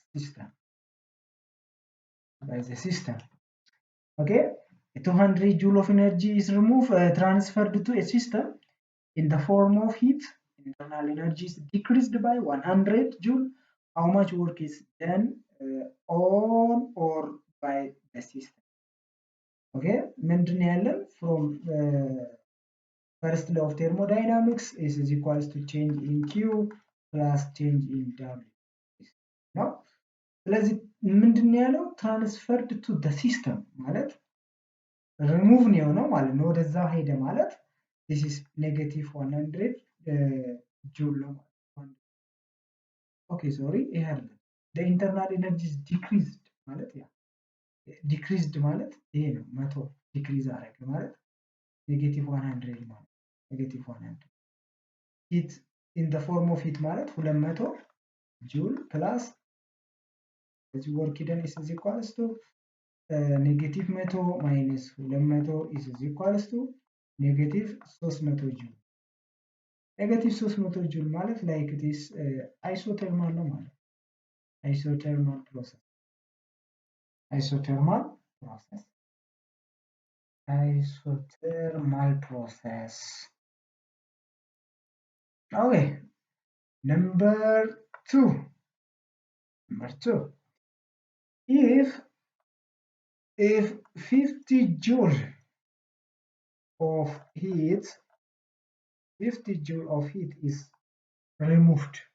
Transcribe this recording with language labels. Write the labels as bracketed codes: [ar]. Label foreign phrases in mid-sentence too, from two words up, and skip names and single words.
[en] system okay 200 joule of energy is transferred to a system in the form of heat internal energy is decreased by 100 joule how much work is done on or by the system okay [am] ምንድነው ያለን [en] from first law of thermodynamics is equals to change in Q plus change in W [am] ነው ስለዚህ ምንድነው ያለው [en] transferred to the system [am] ማለት remove ነው የሆነው ማለት ነው ወደዛ ሄደ ማለት [en] this is negative 100 joule ነው okay sorry [am] ይሄ አይደለም [en] the internal energy is decreased [am] ማለት ያ [en] decreased [am] ማለት ይሄ ነው [en] 100 decrease [am] አደረገ ማለት [en] negative 100 ማለት negative 100 heat in the form of heat ማለት 200 joule plus this work done is equals to negative 100 minus 200 is equals to negative 300 joule negative 300 joule ማለት like it is isothermal [am] ነው ማለት [en] isothermal process okay number 2 Number 2, if 50 joule of heat, 50 joule of heat is removed,